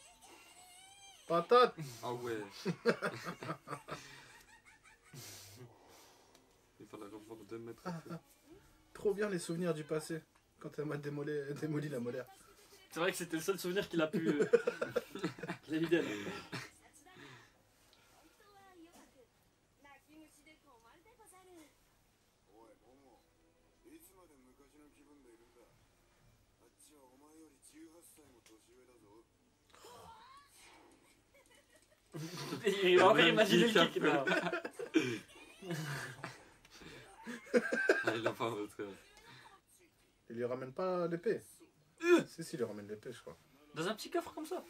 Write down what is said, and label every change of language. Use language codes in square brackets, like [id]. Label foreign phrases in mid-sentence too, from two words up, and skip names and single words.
[fr] Patate! ah ouais. avoir 2 mètres. Trop bien les souvenirs du passé. Quand elle m'a démoli la molaire. C'est vrai que c'était le seul souvenir qu'il a pu. qu'il a eu d'elle. [ja] おいモモいつまで昔の気分でいるんだあっちはお前より18歳も年上だぞ [fr] Il va encore imaginer le kick là. Ah, il a pas montré. Il lui ramène pas l'épée. Si, il lui ramène l'épée, je crois. Dans un petit coffre comme ça.